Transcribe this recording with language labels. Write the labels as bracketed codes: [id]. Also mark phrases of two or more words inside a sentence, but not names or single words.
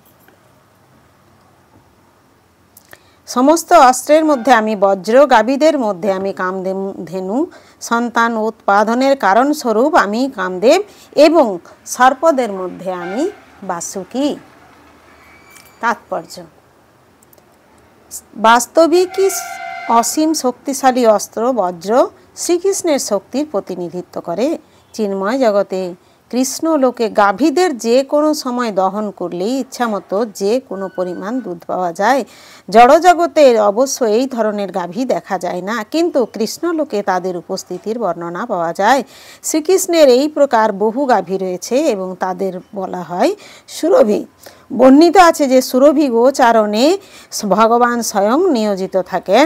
[bn] সমস্ত অস্ত্রের মধ্য আমি বজ্র, গাভীদের মধ্য আমি কামধেনু, সন্তান উৎপাদনের কারণ স্বরূপ আমি কামদেব এবং সর্পদের মধ্য আমি বাসুকী। तात्पर्य। বাস্তবিক অসীম শক্তিশালী অস্ত্র বজ্র শ্রীকৃষ্ণের শক্তির প্রতিনিধিত্ব করে। চিন্ময় জগতে কৃষ্ণ লোকে গাভীদের যে কোনো সময় দোহন করলেই ইচ্ছামতো যে কোনো পরিমাণ দুধ पाওয়া যায়। জড় জগতে অবশ্য এই ধরনের গাভী দেখা যায় না, কিন্তু কৃষ্ণ লোকে তাদের উপস্থিতির বর্ণনা পাওয়া যায়। শ্রীকৃষ্ণের এই প্রকার বহু গাভী রয়েছে এবং তাদের বলা হয় সুরভি। বর্ণিত আছে যে সুরভি গোচারণে ভগবান স্বয়ং নিয়োজিত থাকেন।